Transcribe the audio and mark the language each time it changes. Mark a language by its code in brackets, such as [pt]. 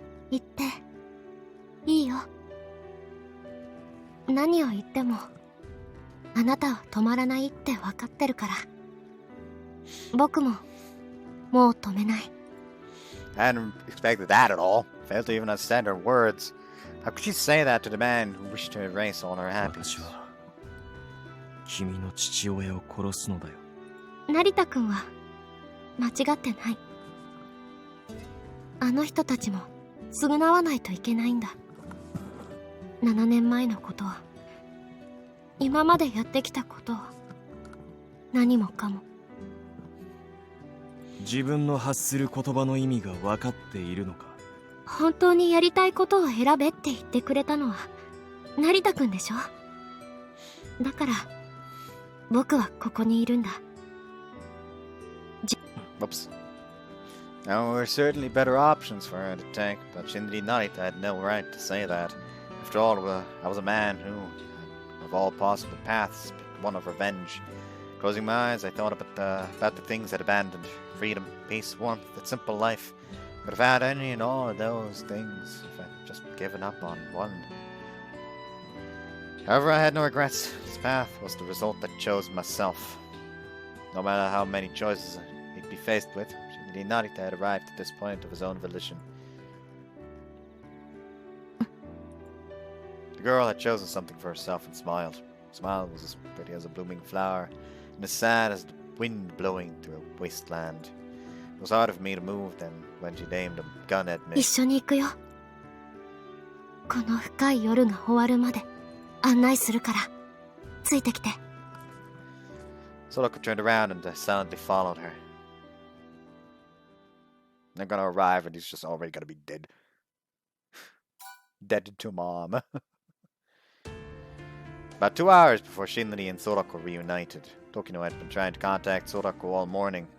[ja] 言っていいよ。何を言ってもあなたは止まらないって分かってるから。僕ももう止めない。 [en] I hadn't expected that at all. Failed to even understand her words. How could she say that to the man who wished to erase all her [ja] 私 [en] happiness? [ja] は君の父親を殺すのだよ。成田くんは間違ってない。あの人たちも償わないといけないんだ。7年前のことを、今までやってきたことを、何もかも。自分の発する言葉の意味が分かっているのか。本当にやりたいことを選べって言ってくれたのは成田くんでしょ。だから僕はここにいるんだ。 [en] Whoops. Now, there were certainly better options for her to take, but Shinri Narita had no right to say that. After all, I was a man who, of all possible paths, picked one of revenge. Closing my eyes, I thought about the things I'd abandoned. Freedom, peace, warmth, that simple life. I could have had any and all of those things if I'd just given up on one. However, I had no regrets. This path was the result I chose myself. No matter how many choices he'd be faced with, Shinri Narita had arrived at this point of his own volition. The girl had chosen something for herself and smiled. Her smile was as pretty as a blooming flower, and as sad as the wind blowing through a wasteland. It was hard of me to move then when she aimed a gun at me. [ja] 一緒に行くよ。この深い夜が終わるまで案内するからついてきて。 [en] Soraka turned around and silently followed her. They're gonna arrive and he's just already gonna be dead. Dead to mom. About 2 hours before Shinri and Sorako reunited, Tokino had been trying to contact Sorako all morning.